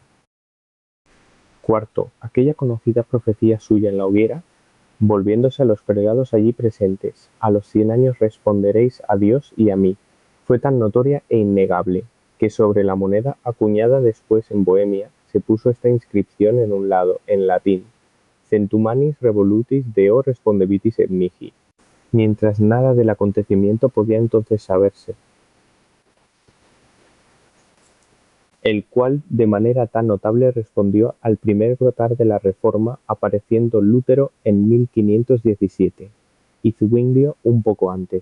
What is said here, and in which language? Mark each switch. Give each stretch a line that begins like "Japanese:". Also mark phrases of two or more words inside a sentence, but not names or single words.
Spanish: Cuarto, aquella conocida profecía suya en la hoguera, volviéndose a los prelados allí presentes: a los 100 años responderéis a Dios y a mí, fue tan notoria e innegable, que sobre la moneda acuñada después en Bohemia se puso esta inscripción en un lado, en latín:
Latin: Centumanis revolutis Deo respondebitis et mihi,
Spanish: mientras nada del acontecimiento podía entonces saberse, el cual de manera tan notable respondió al primer brotar de la Reforma, apareciendo Lutero en 1517 y Zwinglio un poco antes.